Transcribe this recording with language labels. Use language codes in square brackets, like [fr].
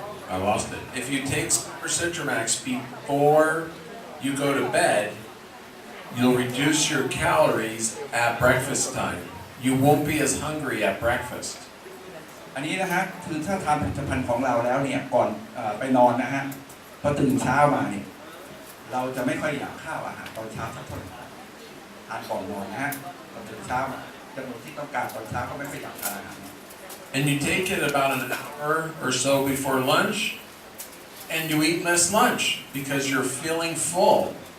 [en] I lost it. If you take Super Citramax before you go to bed, you'll reduce your calories at breakfast time. You won't be as hungry at breakfast. [th] อันนี้นะฮะคือถ้าทานผลิตภัณฑ์ของเราแล้วเนี่ยก่อนไปนอนนะฮะพอตื่นเช้ามาเนี่ยเราจะไม่ค่อยอยากข้าวอาหารตอนเช้าสักเท่าไหร่ทานก่อนนอนนะฮะตอนตื่นเช้าจำนวนที่ต้องการตอนเช้าก็ไม่ค่อยอยากทานอาหาร [en] And you take it about an hour or so before lunch, and you eat less lunch because you're feeling full.